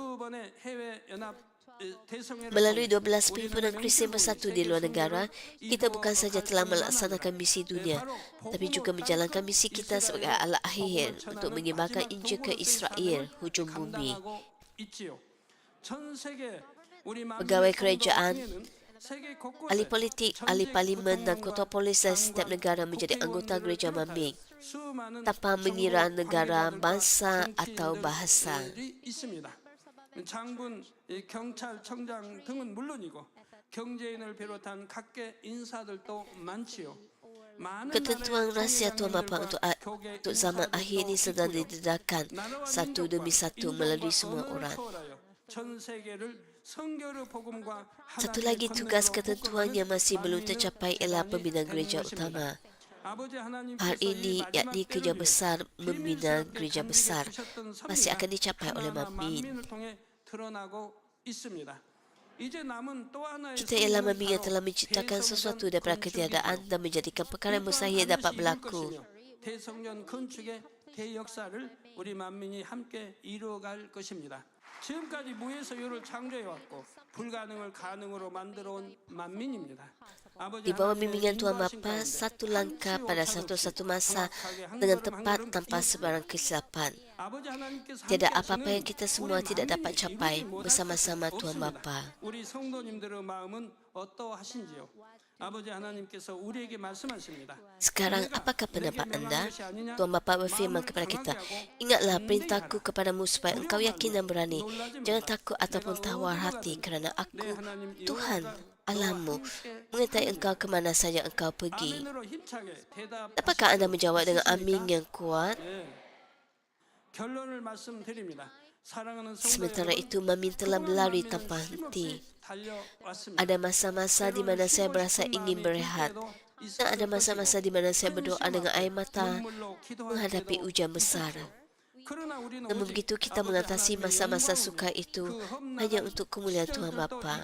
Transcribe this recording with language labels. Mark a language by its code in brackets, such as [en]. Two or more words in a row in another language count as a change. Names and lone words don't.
[ms] Melalui 12 Perhimpunan Kristian Bersatu di luar negara, kita bukan saja telah melaksanakan misi dunia, tapi juga menjalankan misi kita sebagai alat akhir untuk menyebarkan Injil ke Israel, hujung bumi. Pegawai kerajaan, ahli politik, ahli parlimen dan ketua polis dari setiap negara menjadi anggota gereja MAMI tanpa mengira negara, bangsa atau bahasa. [ko] 장군, 경찰청장 등은 물론이고 경제인을 비롯한 각계 인사들도 많지요. [ms] Ketentuan rahsia Tuhan Bapa untuk zaman akhir ini sedang didedahkan satu demi satu melalui semua orang. [ko] 전 세계를 성결의 복음과 [ms] Satu [ko] 하나님의 [ms] lagi tugas [ko] 권능으로 [ms] ketentuan yang masih belum tercapai ialah pembinaan gereja utama. [ko] 아버지 하나님께서 [ms] Hal ini [ko] 이 [ms] yakni [ko] 마지막 [ms] kerja [ko] 때를 [ms] besar membina [ko] 비밀스럽게 [ms] gereja [ko] 잠기게 [ms] besar [ko] 두셨던 [ms] masih [ko] 섭리가 [ms] akan dicapai oleh [ko] 하나하나 [ms] Mamin. [ko] 만민을 통해 드러나고 있습니다. 이제 남은 또 하나의 [ms] Kita ialah [ko] 성공은 [ms] Mamin yang [ko] 바로 [ms] telah menciptakan sesuatu [ko] 대성전 [ms] daripada [ko] 건축이지요. [ms] ketiadaan dan menjadikan perkara yang [ko] 이 또한 [ms] mustahil dapat [ko] 반드시 이룰 [ms] berlaku. [ko] 것이며 대성전 건축의 대역사를 우리 만민이 함께 이루어갈 것입니다. 지금까지 무에서 유를 창조해 왔고 불가능을 가능으로 만들어 온 만민입니다. [ms] Di bawah bimbingan Tuhan Bapa, satu langkah pada satu-satu masa dengan tepat tanpa sebarang kesilapan. Tiada apa-apa yang kita semua tidak dapat capai bersama-sama Tuhan Bapa. [ko] 우리 성도님들의 마음은 어떠하신지요? 아버지 하나님께서 우리에게 말씀하십니다. [ms] Sekarang, apakah pendapat anda? Tuhan Bapa berfirman kepada kita, ingatlah perintahku kepadamu supaya engkau yakin dan berani. Jangan takut ataupun tawar hati kerana aku, Tuhan, Allahmu, mengetahui engkau ke mana saja engkau pergi. [ko] 아멘으로 힘차게 [ms] Apakah anda menjawab dengan amin yang kuat? [ko] 결론을 말씀드립니다. 사랑하는 [ms] Sementara [ko] 성도 [ms] itu, Mamin telah berlari tanpa henti. [ko] 달려왔습니다. [ms] Ada masa-masa di mana saya berasa ingin berehat. Dan ada masa-masa di mana saya berdoa dengan air mata menghadapi ujian besar. Namun begitu kita mengatasi masa-masa sukar itu hanya untuk kemuliaan Tuhan Bapa.